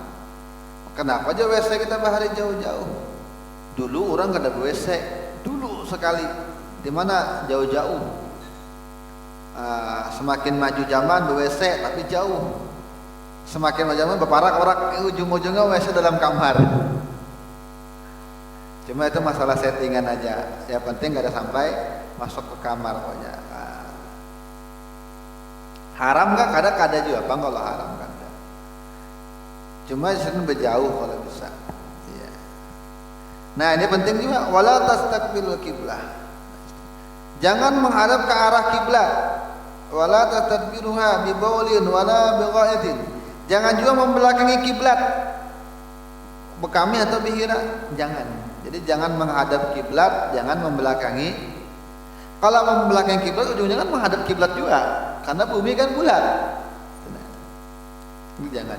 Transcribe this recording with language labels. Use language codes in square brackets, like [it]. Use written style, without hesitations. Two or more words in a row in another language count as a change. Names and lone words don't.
[id] Kenapa aja WC kita bahari jauh-jauh? Dulu orang gak ada WC, dulu sekali, di mana jauh-jauh. Semakin maju zaman WC tapi jauh, semakin maju zaman beparak-parak ujung-ujungnya WC dalam kamar. Cuma itu masalah settingan aja, yang penting gak ada sampai masuk ke kamar pokoknya. Haram gak? [bjn] Kada juga bang kalau haram kada. Cuma disini berjauh kalau bisa. [id] Ya. Nah ini penting juga, [ar] ولا تستقبلوا القبلة, [id] jangan menghadap ke arah kiblat. [ar] ولا تستدبروها ببول ولا بغائط, [id] jangan juga membelakangi kiblat bekami atau bihira, jangan. Jadi jangan menghadap kiblat, jangan membelakangi. Kalau membelakangi kiblat ujungnya kan menghadap kiblat juga, karena bumi kan bulat. Ini jangan.